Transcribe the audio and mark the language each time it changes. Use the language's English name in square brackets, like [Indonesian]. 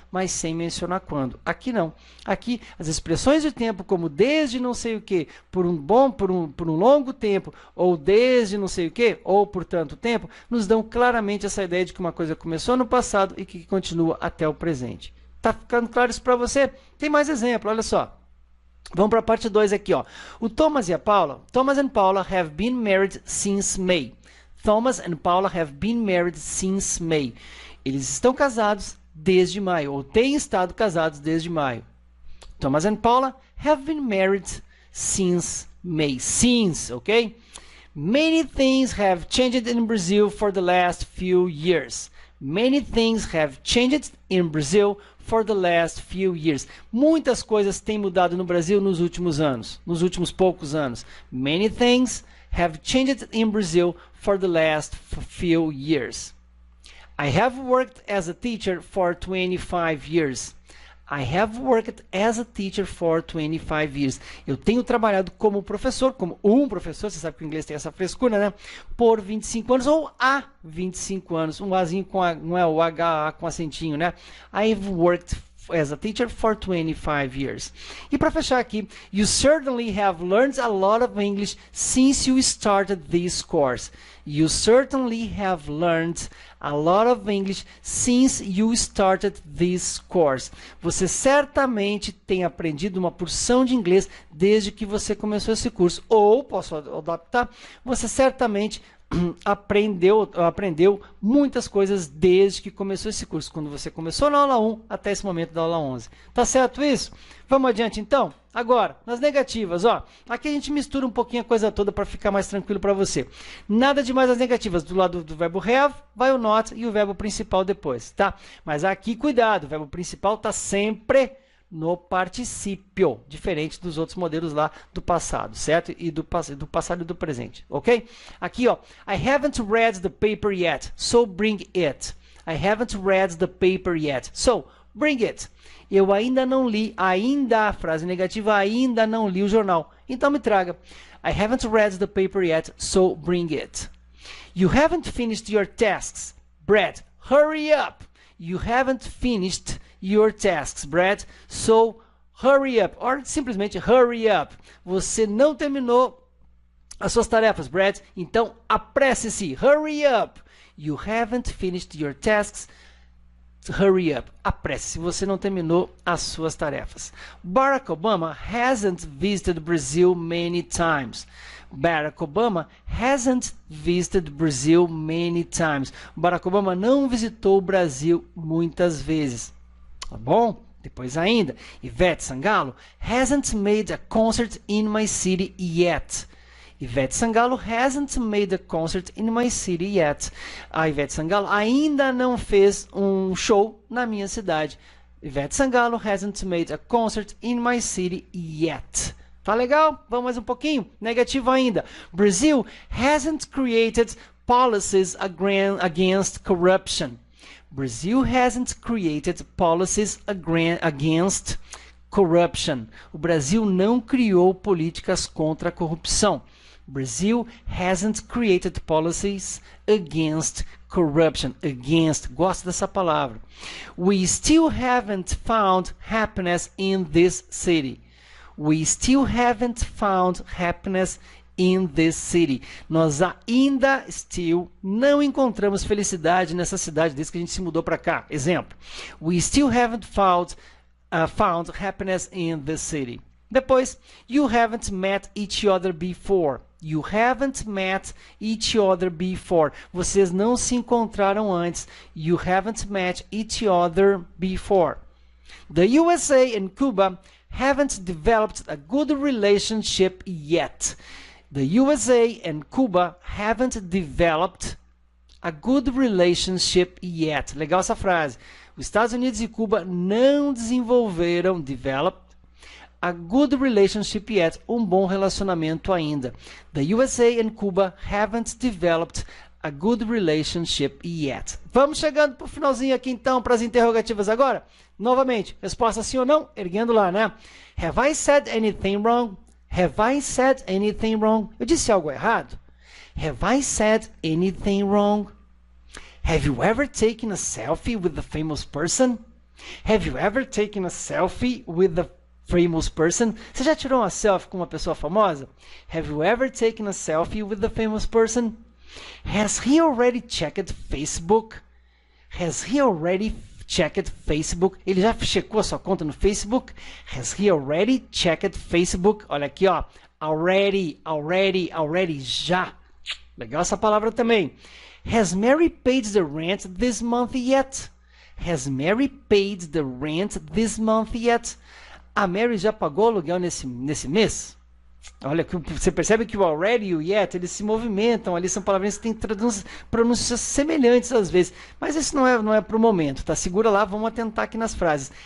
[Portuguese] Mas sem mencionar quando. Aqui não. Aqui, as expressões de tempo, como desde não sei o que, por um longo tempo, ou desde não sei o que, ou por tanto tempo, nos dão claramente essa ideia de que uma coisa começou no passado e que continua até o presente. Tá ficando claro isso para você? Tem mais exemplo, olha só. Vamos para a parte 2 aqui, ó. O Thomas e a Paula, [English] Thomas and Paula have been married since May. Thomas and Paula have been married since May. [Portuguese] Eles estão casados desde maio, ou têm estado casados desde maio. [English] Thomas and Paula have been married since May. Since, ok? Many things have changed in Brazil for the last few years. Many things have changed in Brazil for the last few years. [Portuguese] Muitas coisas têm mudado no Brasil nos últimos anos, nos últimos poucos anos. [English] Many things have changed in Brazil for the last few years. I have worked as a teacher for 25 years. I have worked as a teacher for 25 years. [Portuguese] Eu tenho trabalhado como professor, como um professor, você sabe que o inglês tem essa frescura, né? Por 25 anos ou há 25 anos. Um Azinho com a, não é o H com acentinho, né? [English] I've worked as a teacher for 25 years. [Portuguese] E para fechar aqui, [English] you certainly have learned a lot of English since you started this course. You certainly have learned a lot of English since you started this course. [Portuguese] Você certamente tem aprendido uma porção de inglês desde que você começou esse curso. Ou, posso adaptar, você certamente aprendeu muitas coisas desde que começou esse curso, quando você começou na aula 1 até esse momento da aula 11. Tá certo isso? Vamos adiante então? Agora, nas negativas, ó, aqui a gente mistura um pouquinho a coisa toda para ficar mais tranquilo para você. Nada demais as negativas, do lado do verbo have, vai o not e o verbo principal depois, tá? Mas aqui, cuidado, o verbo principal tá sempre no particípio, diferente dos outros modelos lá do passado, certo? E do passado e do presente, ok? Aqui, ó, [English] I haven't read the paper yet, so bring it. I haven't read the paper yet, so bring it. [Portuguese] Eu ainda não li, ainda, frase negativa, ainda não li o jornal, então me traga. [English] I haven't read the paper yet, so bring it. You haven't finished your tasks, Brad, hurry up. You haven't finished your tasks, Brad, so hurry up. Or simplesmente hurry up. [Portuguese] Você não terminou as suas tarefas, Brad, então apresse-se. [English] Hurry up. You haven't finished your tasks. Hurry up. [Portuguese] Apresse-se. Você não terminou as suas tarefas. [English] Barack Obama hasn't visited Brazil many times. Barack Obama hasn't visited Brazil many times. [Portuguese] Barack Obama não visitou o Brasil muitas vezes. Tá bom? [English] Depois ainda, Ivete Sangalo hasn't made a concert in my city yet. Ivete Sangalo hasn't made a concert in my city yet. [Portuguese] A Ivete Sangalo ainda não fez um show na minha cidade. [English] Ivete Sangalo hasn't made a concert in my city yet. [Portuguese] Tá legal? Vamos mais um pouquinho? Negativo ainda. [English] Brazil hasn't created policies against corruption. Brazil hasn't created policies against corruption. [Portuguese] O Brasil não criou políticas contra a corrupção. [English] Brazil hasn't created policies against corruption. [Portuguese] Against, gosto dessa palavra. [English] We still haven't found happiness in this city. We still haven't found happiness in this city. [Portuguese] Nós ainda não encontramos felicidade nessa cidade desde que a gente se mudou para cá. Exemplo. [English] We still haven't found happiness in this city. Depois, you haven't met each other before. You haven't met each other before. [Portuguese] Vocês não se encontraram antes. [English] You haven't met each other before. The USA and Cuba haven't developed a good relationship yet. The USA and Cuba haven't developed a good relationship yet. [Portuguese] Legal essa frase. Os Estados Unidos e Cuba não desenvolveram, [English] developed, a good relationship yet, [Portuguese] um bom relacionamento ainda. [English] The USA and Cuba haven't developed a good relationship yet. [Portuguese] Vamos chegando para o finalzinho aqui então, para as interrogativas agora. Novamente, resposta sim ou não, erguendo lá, né? [English] Have I said anything wrong? Have I said anything wrong? [Portuguese] Eu disse algo errado? [English] Have I said anything wrong? Have you ever taken a selfie with a famous person? Have you ever taken a selfie with a famous person? [Portuguese] Você já tirou uma selfie com uma pessoa famosa? [English] Have you ever taken a selfie with a famous person? Has he already checked Facebook? Has he already checked Facebook? [Portuguese] Ele já checou a sua conta no Facebook? [English] Has he already checked Facebook? [Portuguese] Olha aqui, ó. Already, já. Legal essa palavra também. [English] Has Mary paid the rent this month yet? Has Mary paid the rent this month yet? [Portuguese] A Mary já pagou o aluguel nesse mês? Olha, você percebe que o already e o yet, eles se movimentam ali, são palavrinhas que têm pronúncias semelhantes às vezes, mas isso não é para o momento, tá? Segura lá, vamos atentar aqui nas frases.